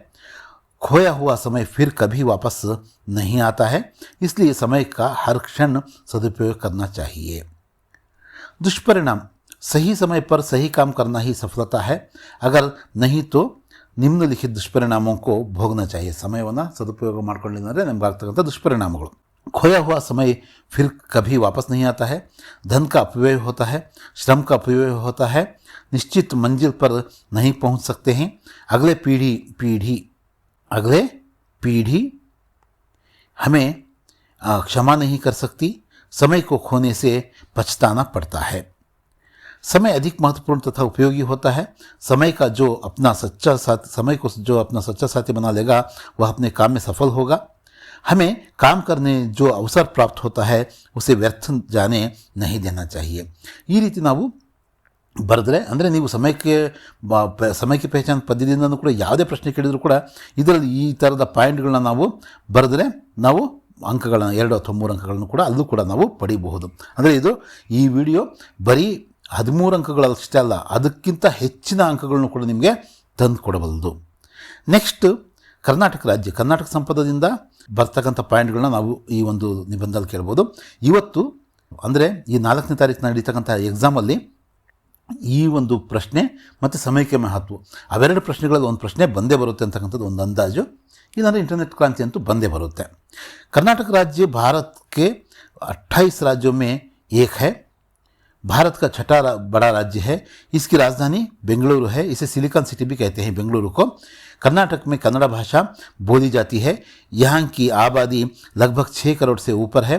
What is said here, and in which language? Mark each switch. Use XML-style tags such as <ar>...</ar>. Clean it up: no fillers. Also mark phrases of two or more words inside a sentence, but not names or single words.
<hi>खोया हुआ समय फिर कभी वापस नहीं आता है, इसलिए समय का हर क्षण सदुपयोग करना चाहिए। दुष्परिणाम, सही समय पर सही काम करना ही सफलता है, अगर नहीं तो निम्नलिखित दुष्परिणामों को भोगना चाहिए।</hi> <kn>ಸಮಯವನ್ನು ಸದುಪಯೋಗ ಮಾಡಿಕೊಳ್ಳಿಲ್ಲ ಅಂದರೆ ನಮಗೆ ಆಗ್ತಕ್ಕಂಥ ದುಷ್ಪರಿಣಾಮಗಳು।</kn> <hi>खोया हुआ समय फिर कभी वापस नहीं आता है, धन का अपव्यय होता है, श्रम का अपव्यय होता है, निश्चित मंजिल पर नहीं पहुंच सकते हैं, अगले पीढ़ी हमें क्षमा नहीं कर सकती, समय को खोने से पछताना पड़ता है। समय अधिक महत्वपूर्ण तथा उपयोगी होता है। समय को जो अपना सच्चा साथी बना लेगा वह अपने काम में सफल होगा। हमें काम करने जो अवसर प्राप्त होता है उसे व्यर्थ जाने नहीं देना चाहिए।</hi> <kn>ಈ ರೀತಿ ನಾವು ಬರೆದ್ರೆ ಅಂದರೆ ನೀವು ಸಮಯಕ್ಕೆ ಪಹಚಾನ್ ಪದ್ಯದಿಂದನೂ ಕೂಡ ಯಾವುದೇ ಪ್ರಶ್ನೆ ಕೇಳಿದರೂ ಕೂಡ ಇದರಲ್ಲಿ ಈ ಥರದ ಪಾಯಿಂಟ್ಗಳನ್ನ ನಾವು ಬರೆದ್ರೆ ನಾವು ಅಂಕಗಳನ್ನು 2 ಅಥವಾ 3 ಅಂಕಗಳನ್ನು ಕೂಡ ಅಲ್ಲೂ ಕೂಡ ನಾವು ಪಡಿಬಹುದು। ಅಂದರೆ ಇದು ಈ ವಿಡಿಯೋ ಬರೀ 13 ಅಂಕಗಳಷ್ಟೇ ಅಲ್ಲ, ಅದಕ್ಕಿಂತ ಹೆಚ್ಚಿನ ಅಂಕಗಳನ್ನು ಕೂಡ ನಿಮಗೆ ತಂದು ಕೊಡಬಲ್ಲದು। ನೆಕ್ಸ್ಟ್ ಕರ್ನಾಟಕ ಸಂಪದದಿಂದ ಬರ್ತಕ್ಕಂಥ ಪಾಯಿಂಟ್ಗಳನ್ನ ನಾವು ಈ ಒಂದು ನಿಬಂಧದಲ್ಲಿ ಕೇಳ್ಬೋದು। ಇವತ್ತು ಅಂದರೆ ಈ 4ನೇ ತಾರೀಕು ನಡೀತಕ್ಕಂಥ ಎಕ್ಸಾಮಲ್ಲಿ ಈ ಒಂದು ಪ್ರಶ್ನೆ ಮತ್ತು ಸಮಯಕ್ಕೆ ಮಹತ್ವ ಅವೆರಡು ಪ್ರಶ್ನೆಗಳಲ್ಲಿ ಒಂದು ಪ್ರಶ್ನೆ ಬಂದೇ ಬರುತ್ತೆ ಅಂತಕ್ಕಂಥದ್ದು ಒಂದು ಅಂದಾಜು। ಇಲ್ಲಾಂದರೆ ಇಂಟರ್ನೆಟ್ ಕ್ರಾಂತಿ ಅಂತೂ ಬಂದೇ ಬರುತ್ತೆ।</kn> <hi>कर्नाटक राज्य भारत के 28 राज्यों में एक है। भारत का छठा बड़ा राज्य है। इसकी राजधानी बेंगलुरु है। इसे सिलिकॉन सिटी भी कहते हैं बेंगलुरु को। कर्नाटक में कन्नड़ भाषा बोली जाती है। यहाँ की आबादी लगभग 6 करोड़ से ऊपर है।</hi>